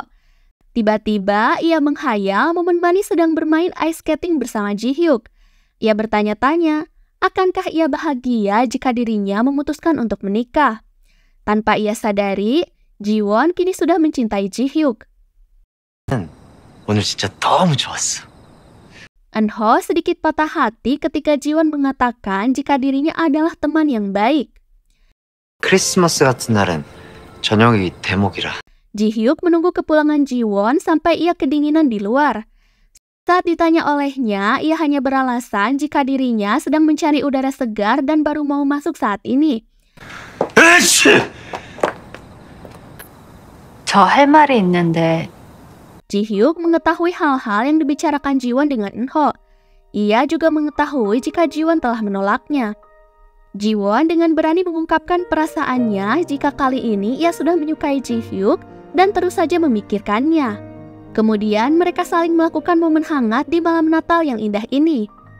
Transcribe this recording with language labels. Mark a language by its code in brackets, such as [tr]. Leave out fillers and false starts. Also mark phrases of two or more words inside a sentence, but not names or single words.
[id] Tiba-tiba ia menghayal momen manis sedang bermain [en] ice skating [id] bersama Ji-hyuk. Ia bertanya-tanya, akankah ia bahagia jika dirinya memutuskan untuk menikah? Tanpa ia sadari, Jiwon kini sudah mencintai Ji-hyuk. [ko] 오늘 진짜 너무 좋았어. [id] Enho sedikit patah hati ketika Jiwon mengatakan jika dirinya adalah teman yang baik. [ko] 크리스마스 같은 날은 저녁이 대목이라. [id] Ji-hyuk menunggu kepulangan Jiwon sampai ia kedinginan di luar. Saat ditanya olehnya, ia hanya beralasan jika dirinya sedang mencari udara segar dan baru mau masuk saat ini. [ko] 저 할 말이 있는데 [id] Ji-hyuk mengetahui hal-hal yang dibicarakan Jiwon dengan Enho. Ia juga mengetahui jika Jiwon telah menolaknya. Jiwon dengan berani mengungkapkan perasaannya jika kali ini ia sudah menyukai Ji-hyuk dan terus saja memikirkannya. Kemudian mereka saling melakukan momen hangat di malam Natal yang indah ini.